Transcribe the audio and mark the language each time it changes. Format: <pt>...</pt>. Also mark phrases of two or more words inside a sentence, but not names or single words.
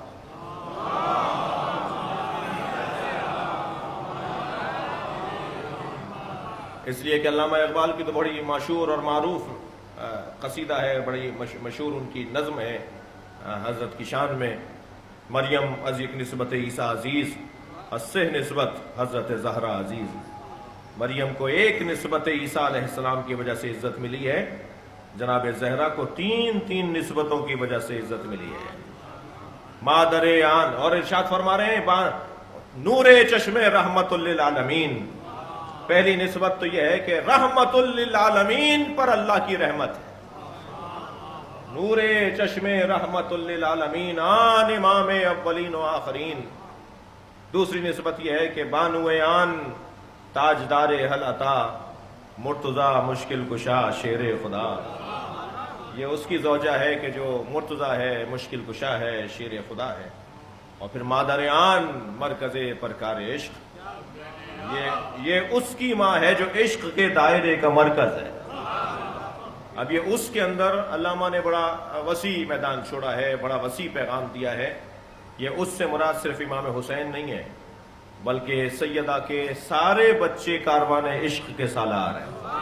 <ur>اس لیے کہ علامہ اقبال کی تو بڑی مشہور اور معروف قصیدہ ہے، بڑی مشہور ان کی نظم ہے حضرت کی شان میں،</ur> <fa>مریم از یک نسبت عیسیٰ عزیز، از سہ نسبت حضرت زہرا عزیز.</fa> <ur>مریم کو ایک نسبت عیسیٰ علیہ السلام کی وجہ سے عزت ملی ہے، جناب زہرا کو تین نسبتوں کی وجہ سے عزت ملی ہے.</ur> <fa>مادر آن،</fa> <ur>اور ارشاد فرما رہے ہیں</ur> <fa>نور چشم رحمت للعالمین.</fa> <ur>پہلی نسبت تو یہ ہے کہ رحمت للعالمین پر اللہ کی رحمت ہے.</ur> <fa>نور چشم رحمت للعالمین آن امام اولین و آخرین.</fa> <ur>دوسری نسبت یہ ہے کہ</ur> <fa>بانو آن تاجدار حل عطا مرتضی مشکل کشا شیر خدا.</fa> <ur>یہ اس کی زوجہ ہے کہ جو مرتضی ہے، مشکل کشا ہے، شیر خدا ہے. اور پھر</ur> <fa>مادر آن مرکز پرکار عشق،</fa> <ur>یہ اس کی ماں ہے جو عشق کے دائرے کا مرکز ہے. اب یہ اس کے اندر علامہ نے بڑا وسیع میدان چھوڑا ہے، بڑا وسیع پیغام دیا ہے. یہ اس سے مراد صرف امام حسین نہیں ہے، بلکہ سیدہ کے سارے بچے کاروان عشق کے سالار ہیں.</ur>